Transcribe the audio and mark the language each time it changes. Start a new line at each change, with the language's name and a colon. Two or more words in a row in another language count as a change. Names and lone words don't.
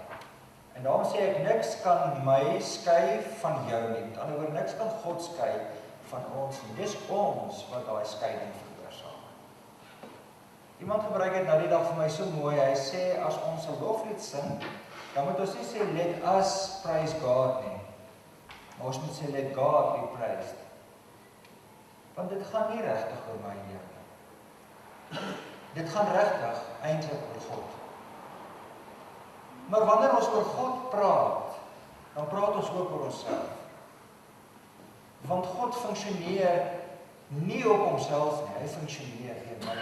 Afrikaans: En daarom sê ek, niks kan my skei van jou nie. Met ander woorde, niks kan God skei van ons nie. Dis ons wat daai skeiding veroorsaak. Iemand gebruik het nou die dag vir my so mooi, hy sê, as ons 'n loflied sing, dan moet ons nie sê,
English: let us praise God nie.
Afrikaans: Maar ons moet sê,
English: let God be praised.
Afrikaans: Want dit gaan nie regtig oor my lewe nie. Dit gaan regtig eintlik oor God. Maar wanneer ons oor God praat, dan praat ons ook oor onsself. Want God funksioneer nie op homself nie, hy funksioneer deur my.